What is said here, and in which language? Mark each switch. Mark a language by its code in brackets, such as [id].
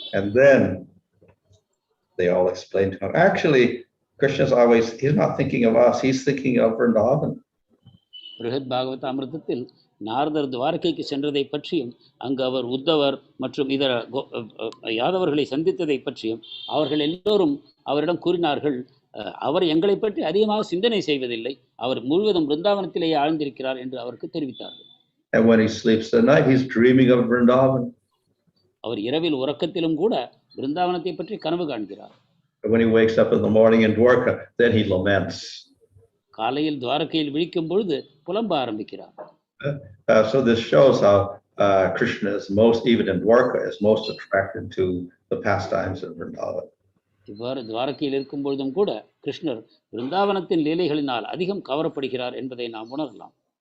[en] And then they all explain to him, actually, Krishna's always, he's not thinking of us, he's thinking of Vrindavan. [ta] பிருஹத் பாகவதாமிர்தத்தில் நாரதர் துவாரகைக்கு சென்றதை பற்றியும் அங்கு அவர் உத்தவர் மற்றும் இதர யாதவர்களை சந்தித்ததை பற்றியும் அவர்கள் எல்லோரும் அவரிடம் கூறினார்கள், அவர் எங்களை பற்றி அதிகமாக சிந்தனை செய்வதில்லை, அவர் முழுவதும் பிருந்தாவனத்திலேயே ஆழ்ந்திருக்கிறார் என்று அவருக்கு தெரிவித்தார்கள். [en] And when he sleeps at night, he's dreaming of Vrindavan. [ta] அவர் இரவில் உறக்கத்திலும் கூட பிருந்தாவனத்தை பற்றி கனவு காண்கிறார். [en] When he wakes up in the morning in Dwaraka, then he laments. [ta] காலையில் துவாரகையில் விழிக்கும் பொழுது புலம்ப ஆரம்பிக்கிறார். [en] So this shows how Krishna is most, even in Dwaraka, is most attracted to the pastimes of Vrindavan. [ta] இவ்வாறு துவாரகையில் இருக்கும் பொழுதும் கூட கிருஷ்ணர் பிருந்தாவனத்தின் லீலைகளினால் அதிகம் கவரப்படுகிறார் என்பதை நாம் உணரலாம்.